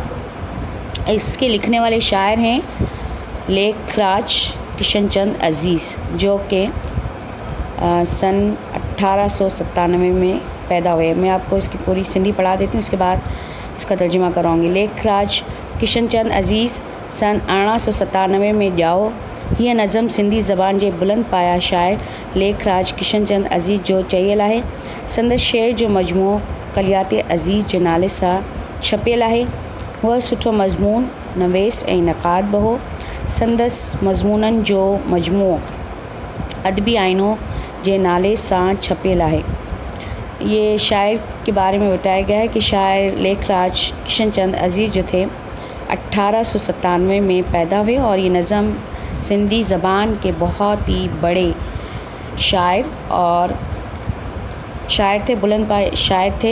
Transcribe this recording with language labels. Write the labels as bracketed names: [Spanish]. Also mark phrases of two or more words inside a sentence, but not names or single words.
[Urdu] اس کے لکھنے والے شاعر ہیں لیکھ راج کشن چند عزیز، جو کہ سن 1897 میں پیدا ہوئے۔ میں آپ کو اس کی پوری سندھی پڑھا دیتی ہوں، اس کے بعد اس کا ترجمہ کراؤں گی۔ [Sindhi] لیکھ راج کشن چند عزیز سن 1897 میں ॼाओ۔ یہ نظم سندھی زبان جے بلند پایا شاعر لیکھ راج کشن چند عزیز جو चयल आहे۔ संदसि शेर जो मजमूओ कलियात अज़ीज़ जे नाले सां छपियल आहे। उहो सुठो मज़मून नवेस ऐं नक़ाद बि हो। संदसि मज़मूननि जो मजमूओ अदबी आईनो जे नाले सां छपियल आहे। [Urdu] یہ شاعر کے بارے میں بتایا گیا ہے کہ شاعر لیکھ راج کشن چند عزیز جو تھے 1897 میں پیدا ہوئے اور یہ نظم سندھی زبان کے بہت ہی بڑے شاعر تھے، بلند پائے شاعر تھے.